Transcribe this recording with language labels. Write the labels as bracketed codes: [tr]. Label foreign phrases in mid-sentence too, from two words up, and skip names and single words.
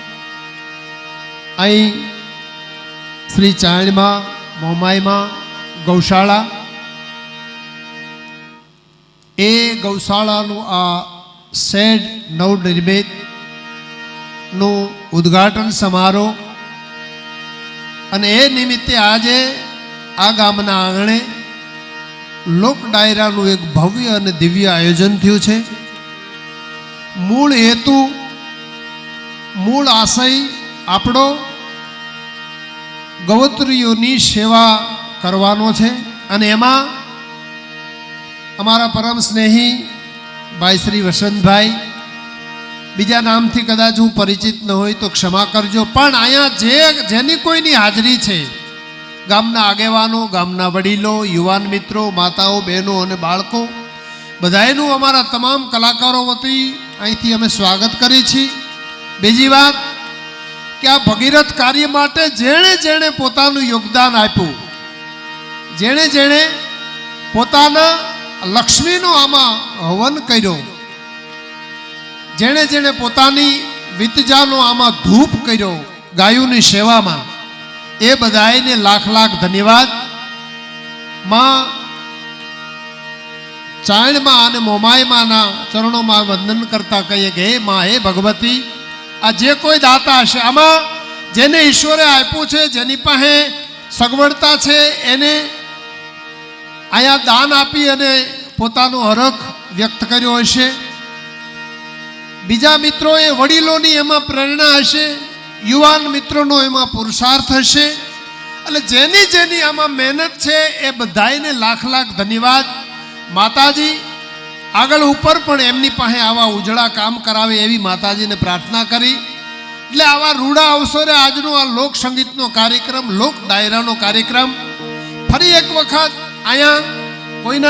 [gu] અહીં શ્રી ચાયણ માં મોમાઈ માં ગૌશાળા એ ગૌશાળા આ શેડ નવનિર્મિત નું ઉદ્ઘાટન સમારોહ અને એ નિમિત્તે આજે આ ગામના આંગણે લોક ડાયરા નું એક ભવ્ય અને દિવ્ય આયોજન થયું છે। મૂળ હેતુ મૂળ આશય આપણો ગવત્રીઓની સેવા કરવાનો છે અને એમાં અમારા પરમ સ્નેહી ભાઈ શ્રી વસંત ભાઈ બીજા નામ થી કદાચ હું પરિચિત ન હોય તો ક્ષમા કરજો, પણ આયા જેની કોઈની હાજરી છે ગામના આગેવાનો, ગામના વડીલો, યુવાન મિત્રો, માતાઓ, બહેનો અને બાળકો બધાએનું અમારા તમામ કલાકારો વતી અહીંથી અમે સ્વાગત કરીએ છીએ। બીજી વાત કે આ ભગીરથ કાર્ય માટે જેણે જેણે પોતાનું યોગદાન આપ્યું, જેણે જેણે પોતાના લક્ષ્મીનો આમાં હવન કર્યો, જેણે જેણે પોતાની વિતજાનો આમાં ધૂપ કર્યો ગાયોની સેવામાં, એ બધાએને લાખ લાખ ધન્યવાદ। માં ચાયણ માં અને મોમાઈ માના ચરણોમાં વંદન કરતા કહીએ કે હે માં, હે ભગવતી, આ જે કોઈ દાતા હશે આમાં જેને ઈશ્વરે આપ્યું છે, જેની પાસે સગવડતા છે એને આયા દાન આપી અને પોતાનો હરખ વ્યક્ત કર્યો હશે। બીજા મિત્રોએ વડીલોની એમાં પ્રેરણા હશે, યુવાન મિત્રોનો એમાં પુરુષાર્થ હશે એટલે જેની જેની આમાં મહેનત છે એ બધાયને લાખ લાખ ધન્યવાદ। માતાજી આગળ ઉપર પણ એમની પાસે આવા ઉજળા કામ કરાવે એવી માતાજીને પ્રાર્થના કરી। એટલે આવા રૂડા અવસરે આજનો આ લોક સંગીતનો કાર્યક્રમ, લોક ડાયરાનો કાર્યક્રમ ફરી એક વખત અહીંયા કોઈના